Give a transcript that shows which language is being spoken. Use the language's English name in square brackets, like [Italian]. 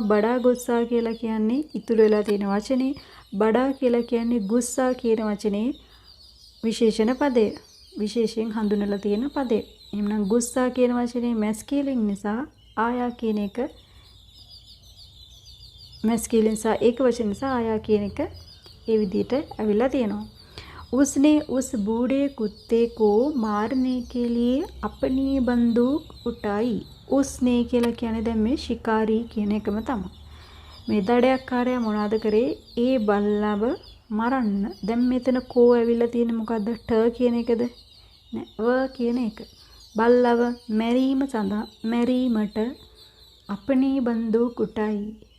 [Sinhala] බඩා ගුස්සා කියලා කියන්නේ ඉතුරු වෙලා තියෙන වචනේ. බඩා කියලා කියන්නේ ගුස්සා කියන වචනේ විශේෂණ පදය. විශේෂයෙන් හඳුනලා තියෙන පදය. එහෙනම් ගුස්සා කියන වචනේ මැස්කියුලින් නිසා ආයා කියන එක මැස්කියුලින් නිසා ඒක වචන නිසා ආයා කියන එක ඒ විදිහට අවිලා තියෙනවා. [Hindi] उसने उस बूढ़े कुत्ते को मारने के लिए अपनी बंदूक उठाई. उसने [Sinhala] කියලා කියන්නේ දැන් මේ ශිකාරී කියන එකම තමයි. මේ දඩයක්කාරයා මොනවද කරේ? ඒ බල්ලව මරන්න. දැන් මෙතන කෝ ඇවිල්ලා තියෙන්නේ මොකද්ද? ට කියන එකද? නෑ ව කියන එක. බල්ලව මැරීම සඳහා මැරීමට අපනී බන්දූක් උටයි.